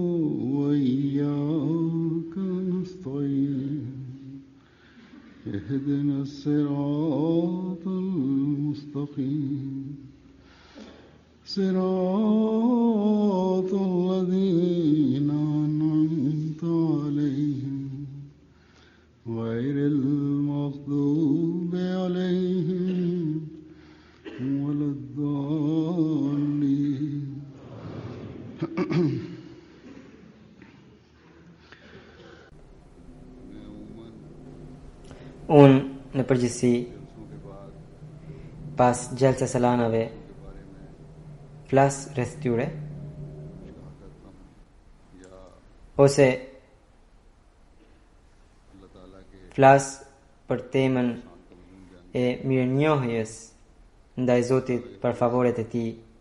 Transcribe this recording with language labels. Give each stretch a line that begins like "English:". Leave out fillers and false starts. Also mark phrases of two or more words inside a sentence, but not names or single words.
Arabic: وإياك نستعين اهدنا الصراط المستقيم صراط الذين أنعمت عليهم غير المغضوب عليهم ولا الضالين.
Albanian: Unë në përgjithësi pas gjelsa salanave flas rreth tyre ose flas për temën e mirënjohjes ndaj Zotit për favoret e Tij.